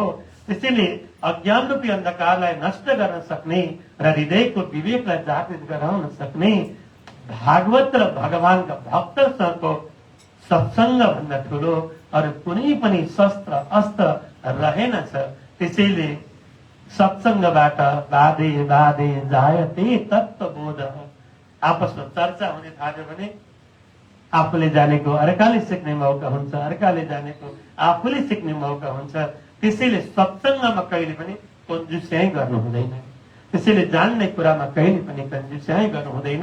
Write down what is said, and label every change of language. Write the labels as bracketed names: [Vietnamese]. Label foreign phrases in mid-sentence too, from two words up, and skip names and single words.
[Nepali] त्यसैले अज्ञान रूपी अन्धकारलाई नष्ट गर्न सक्ने र हृदयको विवेकलाई जागृत गराउन सक्ने भागवत र भगवानका भक्तसँगको सत्सङ्ग भन्दा ठुलो अरू कुनै पनि शस्त्र अस्त्र रहेनछ। त्यसैले सत्सङ्गबाट [Sanskrit] बाधे बाधे जायते तत्त्वबोध। [Nepali] आपसमा चर्चा हुने थाल्यो भने आफूले जानेको अर्काले सिक्ने मौका हुन्छ, अर्काले जानेको आफूले सिक्ने मौका हुन्छ। त्यसैले सत्सङ्गमा कहिले पनि कन्जुस्याइ गर्नु हुँदैन। त्यसैले जान्ने कुरामा कहिले पनि कन्जुस्याइ गर्नु हुँदैन।